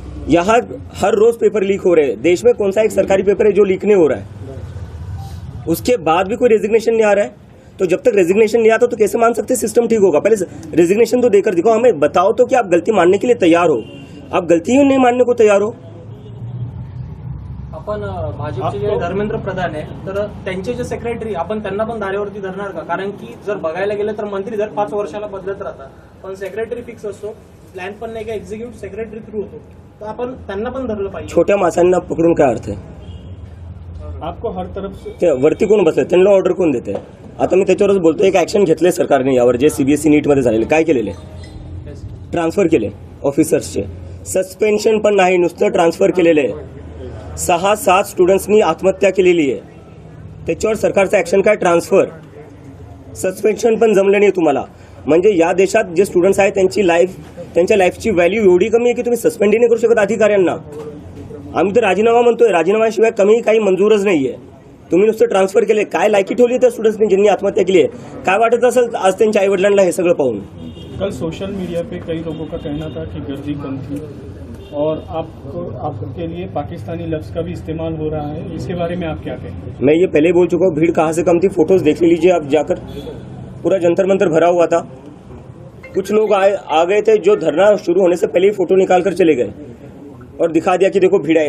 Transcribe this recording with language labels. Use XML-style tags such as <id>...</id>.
<hi>यहाँ हर रोज paper leak हो रहे हैं। देश में कौन सा एक सरकारी पेपर है जो लीक नहीं हो रहा है? उसके बाद भी कोई रेजिग्नेशन नहीं आ रहा है। तो जब तक रेजिग्नेशन नहीं आता तो कैसे मान सकते सिस्टम ठीक होगा? पहले रेजिग्नेशन तो देकर दिखाओ, हमें बताओ तो कि आप गलती मानने के लिए तैयार हो। आप गलती ही नहीं मानने को तैयार हो।</hi> <mr>आपण भाजपचे जे धर्मेंद्र प्रधान आहे तर त्यांचे जे सेक्रेटरी आपण त्यांना पण धारेवरती धरणार का? कारण की जर बघायला गेलं तर मंत्री दर 5 वर्षाला बदलत राहतात, पण सेक्रेटरी फिक्स असतो, प्लॅन पण नाही का एक्झिक्युटिव्ह सेक्रेटरी थ्रू होतो, तर आपण त्यांना पण धरलं पाहिजे. छोट्या माणसांना पकडून काय अर्थ आहे?</mr> <hi>आपको हर तरफ से</hi> <mr>ते वरती कोण बसले, त्यांना ऑर्डर कोण देते? आता मी त्याच्यावरच बोलतो, एक ऍक्शन घेतले सरकारने यावर, जे सीबीएसई नीट मध्ये झालेले. काय केलेले? ट्रान्सफर केले ऑफिसर्सचे. सस्पेन्शन पण नाही, नुसतं ट्रान्सफर केलेले आहे. 6-7 स्टुडंट्सनी आत्महत्या केलेली आहे. त्याच्यावर सरकारचं ऍक्शन काय? ट्रान्सफर. सस्पेन्शन पण जमलं नाही तुम्हाला. म्हणजे या देशात जे स्टुडंट्स आहेत त्यांच्या लाईफची व्हॅल्यू एवढी कमी आहे की तुम्ही सस्पेंडही नाही करू शकत अधिकाऱ्यांना. आम्ही तर राजीनामा म्हणतोय, राजीनाम्याशिवाय कमी काही मंजूरच नाहीये. तुम्ही नुसतं ट्रान्सफर केले. काय लायकी ठेवली त्या स्टुडंट्सनी ज्यांनी आत्महत्या केली आहे? काय वाटत असेल आज त्यांच्या आईवडिलांना हे सगळं पाहून?</mr> <hi>कल सोशल मीडिया पे कई लोगों का कहना था कि गर्दी कम थी और आपके लिए पाकिस्तानी लफ्ज का भी इस्तेमाल हो रहा है, इसके बारे में आप क्या कहेंगे? मैं ये पहले बोल चुका हूँ, भीड़ कहाँ से कम थी, फोटोज देख लीजिए आप जाकर. पूरा जंतर मंतर भरा हुआ था. कुछ लोग आ गए थे जो धरना शुरू होने से पहले ही फोटो निकाल कर चले गए और दिखा दिया कि देखो भीड़ आई.</hi>